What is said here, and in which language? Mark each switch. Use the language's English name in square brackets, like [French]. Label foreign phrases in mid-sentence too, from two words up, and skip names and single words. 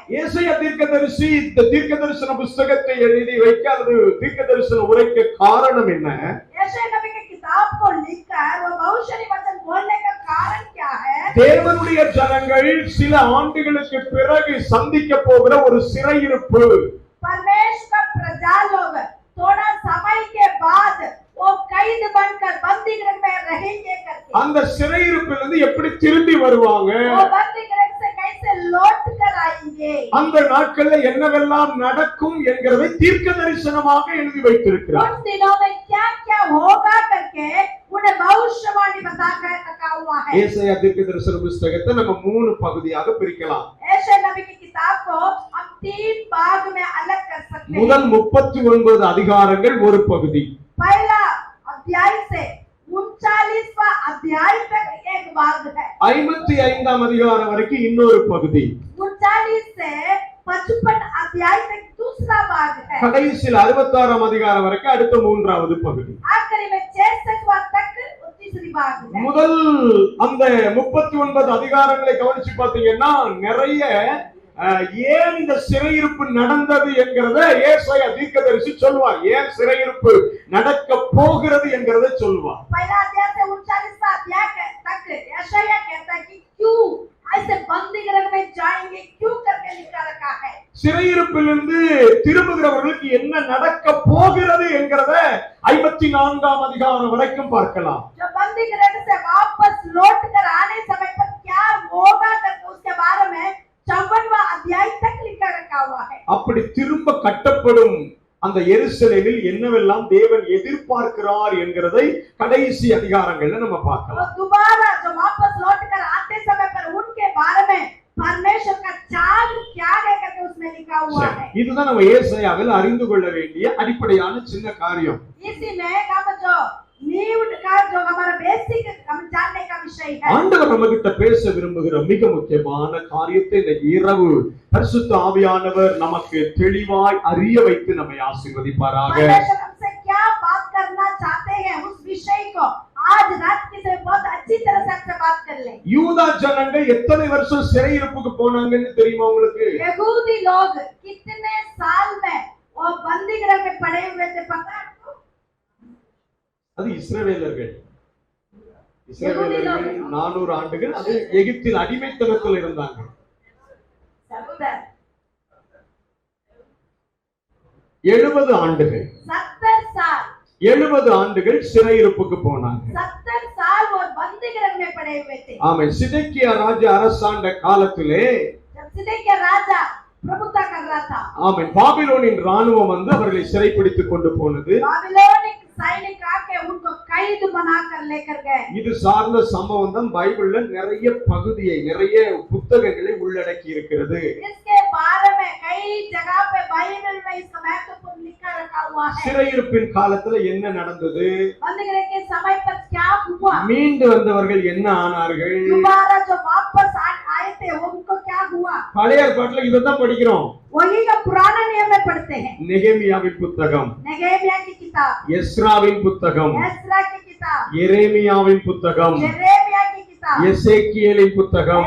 [Tamil] ஏசாயா தீர்க்கதரிசி இந்த தீர்க்கதரிசன புத்தகத்தை எழுதி வைக்க அல்லது தீர்க்கதரிசன உரைக்க காரணம் என்ன? [Hindi] यशायाह नबी की किताब को लिखकर वो भविष्यवाणी वचन बोलने का कारण क्या है? [Tamil] தேவனுடைய ஜனங்கள் சில ஆண்டுகளுக்கு பிறகு சந்திக்க போகிற ஒரு சிறையிருப்பு. [Hindi] परमेश्वर का प्रजा लोग थोड़ा समय के बाद वो कैद बनकर बंदी गृह में रहेंगे करके, [Tamil] அந்த சிறையிருப்பிலிருந்து எப்படி திரும்பி வருவாங்க? [Hindi] वो बंदी गृह से कैसे लौट कर आएंगे, [Tamil] அந்த நாட்கள்ல என்னவெல்லாம் நடக்கும் என்கிறதை தீர்க்க தரிசனமாக எழுதி வைத்திருக்கிறார். [Hindi] उन दिनों में क्या क्या होगा करके उन्हें भविष्यवाणी बताकर रखा हुआ है. [Tamil] ஏசாயா தீர்க்கதரிசன புத்தகத்தை நம்ம 3 பகுதியாக பிரிக்கலாம். [Hindi] यशायाह नबी की किताब को हम 3 भाग में अलग कर सकते हैं. [Tamil] முதல் 39 அதிகாரங்கள் ஒரு பகுதி, [Hindi] पहला अध्याय से 39वां अध्याय तक एक भाग है. [Tamil] 55ஆம் அதிகாரம் வரைக்கும் இன்னொரு பகுதி, [Hindi] 39 से 55 अध्याय तक दूसरा भाग है. [Tamil] கடைசியில் 66ஆம் அதிகாரம் வரைக்கும் அடுத்த 3வது பகுதி. [Hindi] आखिरी में 66वां तक तीसरी भाग है. [Tamil] முதல் அந்த 39 அதிகாரங்களை கவனிச்சு பாத்தீங்கன்னா நிறைய ஏன் இந்த சிறையிருப்பு நடந்தது என்கிறத ஏசாயா தீர்க்கதரிசி சொல்வார். ஏன் சிறையிருப்பு நடக்க போகிறது என்கிறத சொல்வார். [Hindi] पहला अध्याय से 39वां अध्याय तक यशायाह कहता है कि क्यों ऐसे बंदी गृह में जाएंगे, क्यों करके लिखा रखा है. [Tamil] சிறையிருப்பிலிருந்து திரும்புகிறவர்களுக்கு என்ன நடக்க போகிறது என்கிறத 24ஆம் அதிகாரம் வரைக்கும் பார்க்கலாம். [Hindi] जो बंदी गृह से वापस लौट कर आने समय पर क्या होगा करके उसके बारे में 54वां अध्याय तक लिखा रखा हुआ है. [Tamil] அப்படி திரும்ப கட்டப்படும் அந்த எருசலேமில் என்னவெல்லாம் தேவன் எதிர்பார்க்கிறார் என்கிறதை கடைசி அதிகாரங்கள்ல நம்ம பார்க்கலாம். [Hindi] और दोबारा जो वापस लौट कर आते समय पर उनके बारे में परमेश्वर का चाल क्या है करके उसमें लिखा हुआ है. [Tamil] இதுதான் நம்ம ஏசாயாவில் அறிந்து கொள்ள வேண்டிய அடிப்படையான சின்ன காரியம். [Hindi] इसी में हम जो नींव का जो हमारा बेसिक हम जानने का विषय है. [Tamil] ஆண்டவர் நம்மகிட்ட பேச விரும்புகிற மிக முக்கியமான காரியத்தை இந்த இரவு பரிசுத்த ஆவியானவர் நமக்கு தெளிவாய் அறிய வைத்து நம்மை ஆசீர்வதிப்பாராக. [Hindi] परमेश्वर हमसे क्या बात करना चाहते हैं उस विषय को आज रात की से बहुत अच्छी तरह से हमसे बात कर ले. [Tamil] யூதா ஜனங்கள் எத்தனை வருஷம் சிறையிருப்புக்கு போனாங்கன்னு தெரியுமா உங்களுக்கு? [Hindi] यहूदी लोग कितने साल में वो बंदी गृह में पड़े हुए थे पता है? [Tamil] அது இஸ்ரவேலர்கள் 400 ஆண்டுகள் அது எகிப்தில் அடிமைத்தனத்தில் இருந்தாங்க. 70 ஆண்டுகள் 70 ஆண்டுகள் சிறையிருப்புக்கு போனாங்க. [Hindi] 70 साल वो बंदी गृह में पड़े हुए थे. [Tamil] ஆமென். சிதேக்கியா ராஜா அரசாண்ட காலத்திலே [Hindi] जब सिदकिय्या राजा प्रभुता कर रहा था, [Tamil] ஆமென், பாபிலோனின் ராணுவம் வந்து அவர்களை சிறைப்பிடித்துக் கொண்டு போனது. [Hindi] बाबिलोनिक सैनिक आके उनको कैद बनाकर लेकर गए. [Tamil] இது சார்ந்த சம்பவம் தான் பைபிள்ல நிறைய பகுதியை நிறைய புத்தகங்களை உள்ளடக்கி இருக்கிறது. [Hindi] इसके बारे में कई जगह पे बाइबल में इसका महत्वपूर्ण लिखा रखा हुआ है. [Tamil] சிறையிருப்பின் காலத்துல என்ன நடந்தது, [Hindi] बंदी गृह के समय पर क्या हुआ, [Tamil] மீண்டு வந்தவர்கள் என்ன ஆனார்கள், [Hindi] दोबारा जो वापस आए थे उनको क्या हुआ, [Tamil] பழைய ஏற்பாட்டுல இதைத்தான் படிக்கிறோம். [Hindi] वही का पुराना नियम में पढ़ते हैं. [Tamil] நெகேமியாவின் புத்தகம், [Hindi] नेगेमिया की किताब, [Tamil] எஸ்ராவின் புத்தகம், [Hindi] एस्रा की किताब, [Tamil] எரேமியாவின் புத்தகம், [Hindi] यिर्मयाह की किताब, [Tamil] எசேக்கியேலின் புத்தகம்,